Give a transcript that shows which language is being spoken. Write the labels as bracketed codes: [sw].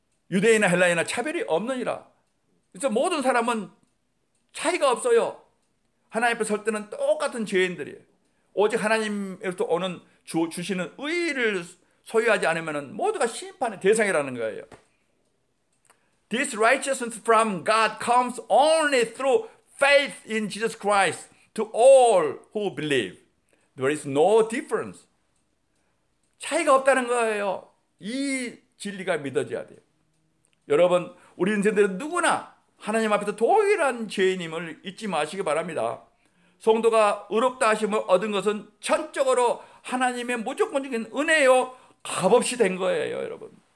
[ko] 유대인이나 헬라인이나 차별이 없느니라. 그래서 모든 사람은 차이가 없어요. 하나님 앞에 설 때는 똑같은 죄인들이에요. 오직 하나님으로부터 오는 주시는 의를 소유하지 않으면 모두가 심판의 대상이라는 거예요. [en] This righteousness from God comes only through faith in Jesus Christ to all who believe. There is no difference. [ko] 차이가 없다는 거예요. 이 진리가 믿어져야 돼요. 여러분, 우리 인생들은 누구나 하나님 앞에서 동일한 죄인임을 잊지 마시기 바랍니다. 성도가 의롭다 하심을 얻은 것은 전적으로 하나님의 무조건적인 은혜요, 값없이 된 거예요, 여러분.